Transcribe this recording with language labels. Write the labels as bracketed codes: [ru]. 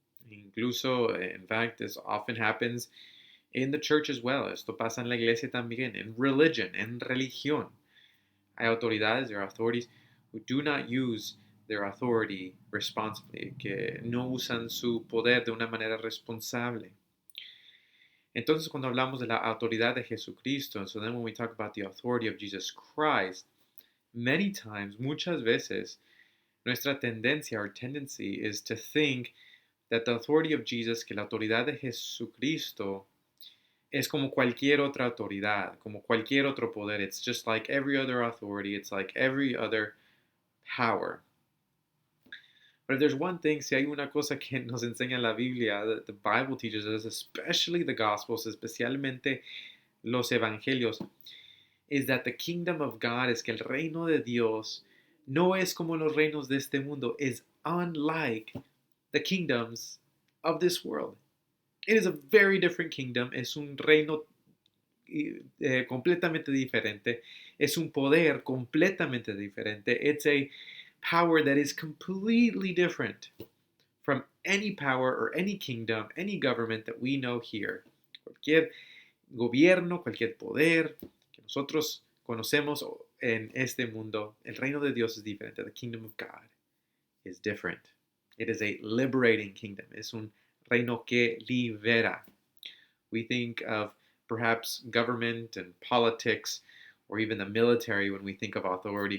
[es] Incluso, [en] in fact, this often happens in the church as well. [es] Esto pasa en la iglesia también, [en] in religion, [es] en religión. Hay autoridades, [en] there are authorities who do not use their authority responsibly, [es] que no usan su poder de una manera responsable. Entonces, cuando hablamos de la autoridad de Jesucristo, [en] so then when we talk about the authority of Jesus Christ, many times, [es] muchas veces, nuestra tendencia, [en] our tendency, is to think that the authority of Jesus, [es] que la autoridad de Jesucristo, es como cualquier otra autoridad, como cualquier otro poder. [en] It's just like every other authority. It's like every other power. But if there's one thing, [es] si hay una cosa que nos enseña la Biblia, [en] that the Bible teaches us, especially the Gospels, [es] especialmente los Evangelios, [en] is that the kingdom of God, [es] es que el reino de Dios no es como los reinos de este mundo, [en] is unlike the kingdoms of this world. It is a very different kingdom. [es] Es un reino completamente diferente. Es un poder completamente diferente. [en] It's a power that is completely different from any power or any kingdom, any government that we know here. [es] Cualquier gobierno, cualquier poder que nosotros conocemos en este mundo, el reino de Dios es diferente. [en] The kingdom of God is different. It is a liberating kingdom. [es] Es un reino que libera. [en] We think of perhaps government and politics, or even the military when we think of authority.